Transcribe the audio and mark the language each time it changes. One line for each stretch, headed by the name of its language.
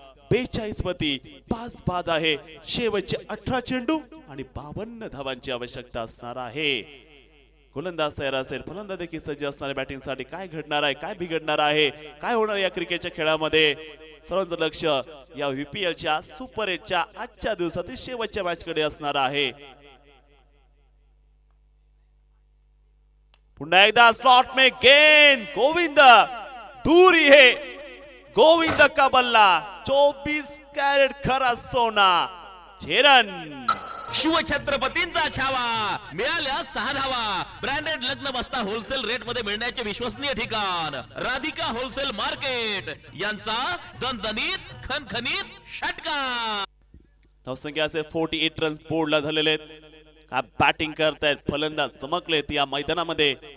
Marathi: 42 मध्ये 5 बाद आहे। शेवटचे 18 चेंडू आणि 52 धावांची आवश्यकता असणार आहे। गोलंदाज तयार असेल फलंदाज देखील सज्ज असणारे बॅटिंग साठी काय घडणार आहे काय बिघडणार आहे काय होणार या क्रिकेटच्या खेळामध्ये सर्वांचं लक्ष या VPL च्या सुपर 8 च्या आजच्या दिवसातील शेवटच्या मॅच कडे असणार आहे।
Hindi: पुन्हा एकदा स्लॉट में गेंद गोविंद दूरी है, गोविंद का बल्ला 24 कैरेट खरा सोना 6 रन।
Marathi: शिवछत्रपतींचा छावा मिळाल्या 6 धावा। ब्रँडेड लग्न बस्ता होलसेल रेट मध्ये मिळण्याचे विश्वसनीय ठिकाण राधिका होलसेल मार्केट यांचा दणदणीत खणखणीत षटकार। धावसंख्या असे 48 रन्स बोर्डला झालेले आहेत। का बॅटिंग करतायत फलंदाज चमकलेत या मैदानामध्ये।